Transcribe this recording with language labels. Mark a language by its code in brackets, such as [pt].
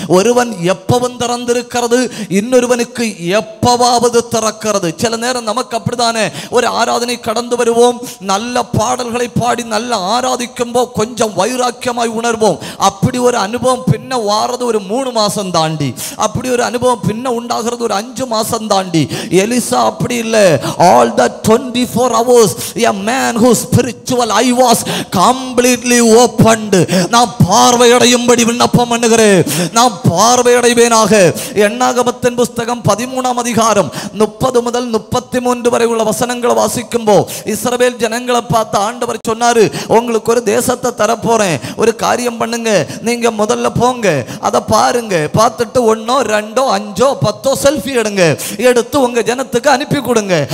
[ta] ஒருவன் எப்பவும் திறந்திருக்கிறது, இன்னொருவனுக்கு எப்பவாவது திறக்கிறது. சில நேரம் நமக்கு அப்படித்தானே, ஒரு ஆராதனை கடந்து வருவோம், நல்ல பாடல்களை பாடி நல்ல ஆராதிக்கும் போது கொஞ்சம் வைராக்கியமாய் உணர்வோம். அப்படி ஒரு அனுபவம் பின்ன வாரது ஒரு 3 மாசம் தாண்டி, அப்படி ஒரு அனுபவம் பின்ன உண்டாகிறது ஒரு 5 மாசம் தாண்டி. எலிசா அப்படி இல்லை. [en] all the 24 hours a man whose spiritual eye was completely opened. [ta] நான் பார்வையடையும்படி விண்ணப்பம் பண்ணுகிறேன், நான் பார்வையடைவேனாக. எண்ணாகமத்தின் புஸ்தகம் 13ஆம் அதிகாரம் 30 முதல் 33 வரை உள்ள வசனங்களை வாசிக்கும்போ இஸ்ரவேல் ஜனங்களை பார்த்து ஆண்டவர் சொன்னாரு, உங்களுக்கு ஒரு தேசத்தை தரப்போறேன், ஒரு காரியம் பண்ணுங்க, நீங்க முதல்ல போங்க, அதை பாருங்க, பார்த்துட்டு 1 2 5 10 செல்ஃபி எடுத்து உங்க ஜனத்துக்கு அனுப்பி கொடுங்க.